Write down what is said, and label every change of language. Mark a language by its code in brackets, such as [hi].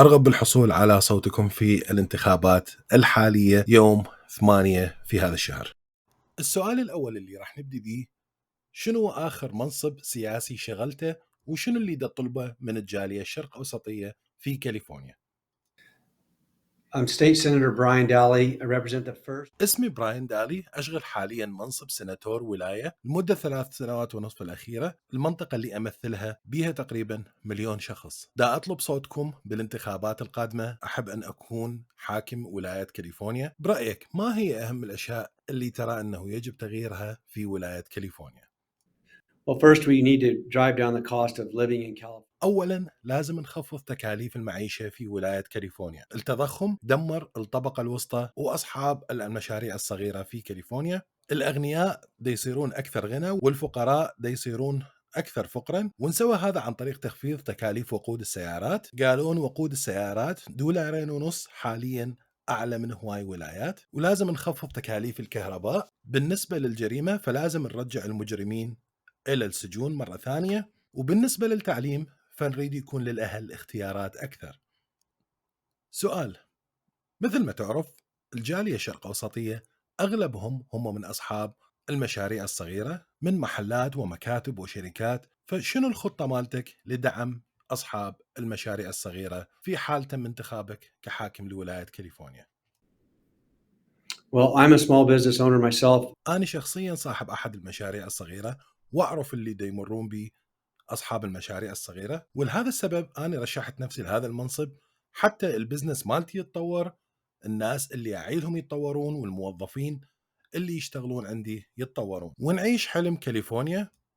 [ar] أرغب بالحصول على صوتكم في الانتخابات الحالية يوم 8 في هذا الشهر. السؤال الأول اللي راح نبدي به، شنو آخر منصب سياسي شغلته وشنو اللي دا طلبه من الجالية الشرق أوسطية في كاليفورنيا؟ [en] I'm State Senator Brian Dali. I represent the first. [ar] اسمي براين دالي، أشغل حاليا منصب سيناتور ولاية لمدة 3 سنوات ونصف الأخيرة. المنطقة اللي أمثلها بيها تقريبا 1,000,000 شخص. دا أطلب صوتكم بالانتخابات القادمة. أحب أن أكون حاكم ولاية كاليفورنيا. برأيك ما هي أهم الأشياء اللي ترى أنه يجب تغييرها في ولاية كاليفورنيا؟ [en] Well, first we need to drive down the cost of living in California. [ar] أولاً لازم نخفض تكاليف المعيشة في ولاية كاليفورنيا. التضخم دمر الطبقة الوسطى وأصحاب المشاريع الصغيرة في كاليفورنيا. الأغنياء دي يصيرون أكثر غنى والفقراء دي يصيرون أكثر فقراً، ونسوى هذا عن طريق تخفيض تكاليف وقود السيارات. قالون وقود السيارات $2.50 حالياً، أعلى من هواي ولايات. ولازم نخفض تكاليف الكهرباء. بالنسبة للجريمة فلازم نرجع المجرمين إلى السجون مرة ثانية. وبالنسبة للتعليم فنريد يكون للأهل اختيارات أكثر. سؤال، مثل ما تعرف الجالية الشرق أوسطية أغلبهم هم من أصحاب المشاريع الصغيرة من محلات ومكاتب وشركات، فشنو الخطة مالتك لدعم أصحاب المشاريع الصغيرة في حال تم انتخابك كحاكم لولاية كاليفورنيا؟ [en] Well, I'm a small business owner myself. [ar] أنا شخصيا صاحب أحد المشاريع الصغيرة، وأعرف اللي دا يمرون به أصحاب المشاريع الصغيرة، ولهذا السبب أنا رشحت نفسي لهذا المنصب حتى البزنس مالتي يتطور، الناس اللي أعيلهم يتطورون، والموظفين اللي يشتغلون عندي يتطورون، ونعيش حلم كاليفورنيا